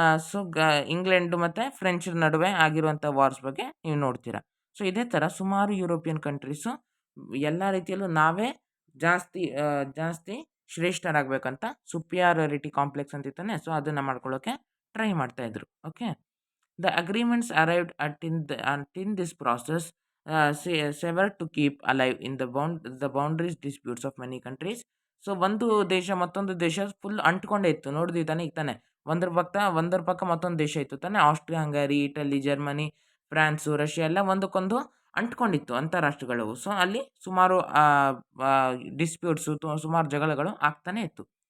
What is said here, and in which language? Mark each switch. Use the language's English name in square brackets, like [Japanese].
[Kannada] So England ಮತ್ತು French ನಡುವೆ ಆಗಿರುವಂಥ ವಾರ್ಸ್ ಬಗ್ಗೆ ನೀವು ನೋಡ್ತೀರಾ. ಸೊ ಇದೇ ಥರ ಸುಮಾರು ಯುರೋಪಿಯನ್ ಕಂಟ್ರೀಸು ಎಲ್ಲ ರೀತಿಯಲ್ಲೂ ನಾವೇ ಜಾಸ್ತಿ ಶ್ರೇಷ್ಠರಾಗಬೇಕಂತ ಸುಪಿಯಾರಿಟಿ ಕಾಂಪ್ಲೆಕ್ಸ್ ಅಂತಿತ್ತಾನೆ, ಸೊ ಅದನ್ನು ಮಾಡ್ಕೊಳ್ಳೋಕ್ಕೆ ಟ್ರೈ ಮಾಡ್ತಾಯಿದ್ರು. [English] Okay, the agreements arrived in this process severed to keep alive in the boundaries disputes of many countries. [Kannada] So ಒಂದು ದೇಶ ಮತ್ತೊಂದು ದೇಶ ಫುಲ್ ಅಂಟ್ಕೊಂಡೇ ಇತ್ತು, ನೋಡಿದ್ವಿ ತಾನೆ ಈಗ ತಾನೆ. ಒಂದರ ಪಕ್ಕ ಮತ್ತೊಂದು ದೇಶ ಇತ್ತು ತಾನೆ, Austria, ಹಂಗಾರಿ, Italy, Germany, prawns, Russia ಎಲ್ಲ ಒಂದಕ್ಕೊಂದು ಅಂಟ್ಕೊಂಡಿತ್ತು ಅಂತಾರಾಷ್ಟ್ರಗಳು. ಸೊ ಅಲ್ಲಿ ಸುಮಾರು ಡಿಸ್ಪ್ಯೂಟ್ಸು, ಸುಮಾರು ಜಗಳಗಳು ಆಗ್ತಾನೆ ಇತ್ತು.